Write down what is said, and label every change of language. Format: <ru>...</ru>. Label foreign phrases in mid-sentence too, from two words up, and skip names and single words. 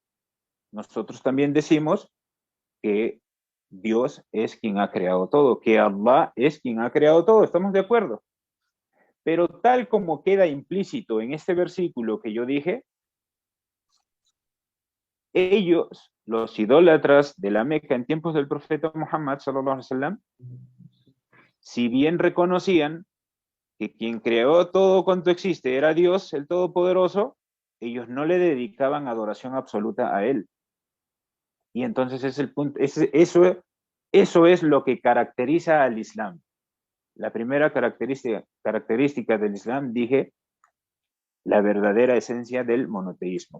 <es>Nosotros también decimos que Dios es quien ha creado todo, que Allah es quien ha creado todo, estamos de acuerdo. Pero tal como queda implícito en este versículo que yo dije, ellos, los idólatras de la Meca en tiempos del profeta Muhammad</es> <ar>صلى الله عليه وسلم,</ar> <es>si bien reconocían que quien creó todo cuanto existe era Dios, el Todopoderoso, ellos no le dedicaban adoración absoluta a Él. Y entonces es el punto, eso es lo que caracteriza al Islam. La primera característica del Islam, dije, la verdadera esencia del monoteísmo.</es>